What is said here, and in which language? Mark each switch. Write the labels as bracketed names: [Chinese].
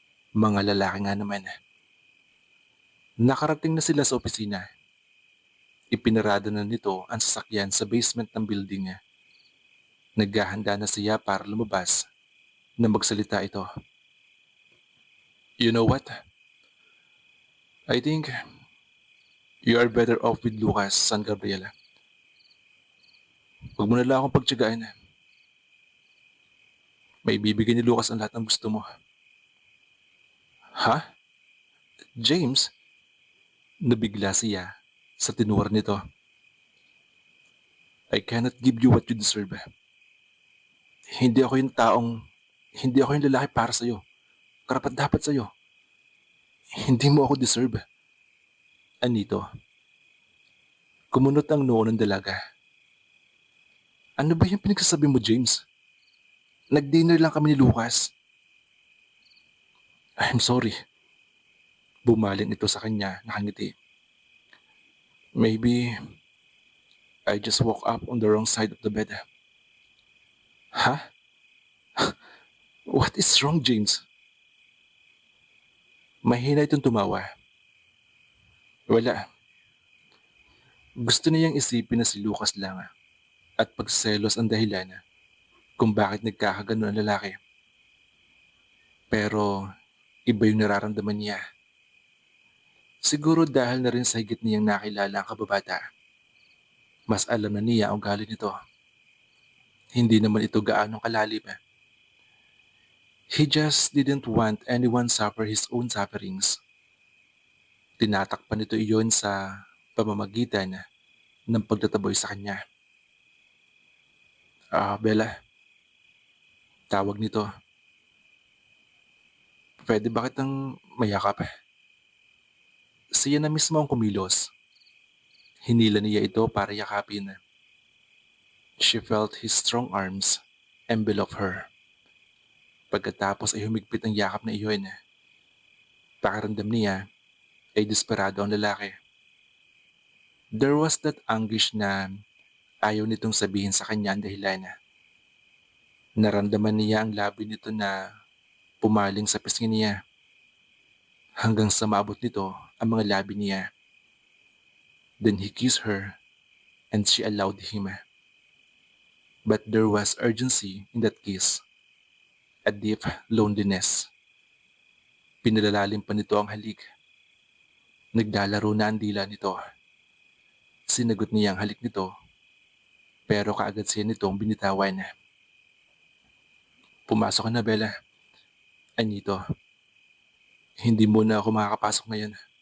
[Filipino] Mga lalaki nga naman. Nakarating na sila sa opisina. Ipinarada na nito ang sasakyan sa basement ng building niya. Naghahanda na siya para lumabas na magsalita ito. [English] You know what? I think you are better off with Lucas, San Gabriela. [Filipino] Huwag mo na lang akong pagtyagaan. May bibigyan ni Lucas ang lahat ng gusto mo. Ha? James? Nabigla siya sa tinuwar nito. [English] I cannot give you what you deserve. [Filipino] Hindi ako yung taong, hindi ako yung lalaki para sa'yo. Karapat dapat sa'yo. Hindi mo ako deserve. Anito. Kumunot ang noo ng dalaga. Ano ba yung pinagsasabi mo, James? Nag-dinner lang kami ni Lucas. [English] I'm sorry. [Filipino] Bumaling ito sa kanya, nakangiti. [English] Maybe I just woke up on the wrong side of the bed. Ha? What is wrong, James? [Filipino] Mahina itong tumawa. Wala. Gusto niyang isipin na si Lucas lang at pagselos ang dahilan kung bakit nagkakagano ang lalaki. Pero iba yung nararamdaman niya. Siguro dahil na rin sa higit niyang nakilala ang kababata. Mas alam na niya ang ugali nito. Hindi naman ito gaanong kalalim. [English] He just didn't want anyone suffer his own sufferings. [Filipino] Tinatakpan nito iyon sa pamamagitan ng pagtataboy sa kanya. Bella, tawag nito. Pwede ba kitang mayakap? Siya na mismo ang kumilos. Hinila niya ito para yakapin. [English] She felt his strong arms envelop her. [Filipino] Pagkatapos ay humigpit ang yakap na iyon. Pakiramdam niya ay desperado ang lalaki. [English] There was that anguish [Filipino] na ayaw nitong sabihin sa kanya ang dahilan. Naramdaman niya ang labi nito na pumaling sa pisngi niya hanggang sa maabot nito ang mga labi niya. [English] Then he kissed her and she allowed him. But there was urgency in that kiss, a deep loneliness. [Filipino] Pinalalalim pa nito ang halik. Naglalaro na ang dila nito. Sinagot niya ang halik nito, pero kaagad siya nitong binitawan. Pumasok ka na, Bella. Anito, hindi muna ako makakapasok ngayon.